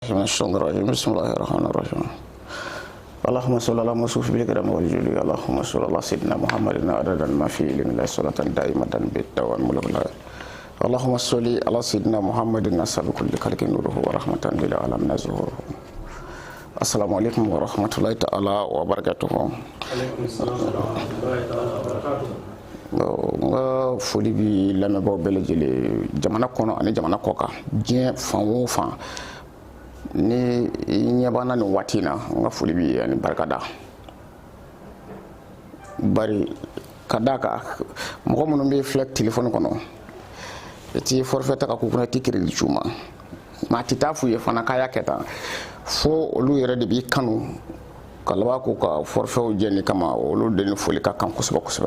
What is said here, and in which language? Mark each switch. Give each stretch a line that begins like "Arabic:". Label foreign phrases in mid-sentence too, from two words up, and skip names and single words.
Arabic: من الشيطان الرجيم بسم الله الرحمن الرحيم اللهم صل على موصوف بالكرم والجود اللهم صل على سيدنا محمد عدد ما في علم الله صلاة دائمة بالدوام والغلا اللهم صل على سيدنا محمد نسأل كل خلق نوره ورحمة للعالمين ظهوره. السلام عليكم ورحمة الله تعالى وبركاته. عليكم السلام ورحمة الله تعالى وبركاته.
Bambara: nga foli bi lamɛnbaaw bɛɛ lajɛlen jamana kɔnɔ ani jamana kɔ kan diɲɛ fan o fan ni ɲɛ b'an na nin waati in na nga foli bi ani barikada bari ka da kan mɔgɔ minnu bɛ filɛ telefɔni kɔnɔ i ti forfait ta ka k'u kunna i ti crédit c'u ma maa ti taa f'u ye fana k'a y'a kɛ tan fo olu yɛrɛ de b'i kanu ka laban k'u ka forfaitw jɛni kama olu de ni foli ka kan kosɛbɛ kosɛbɛ.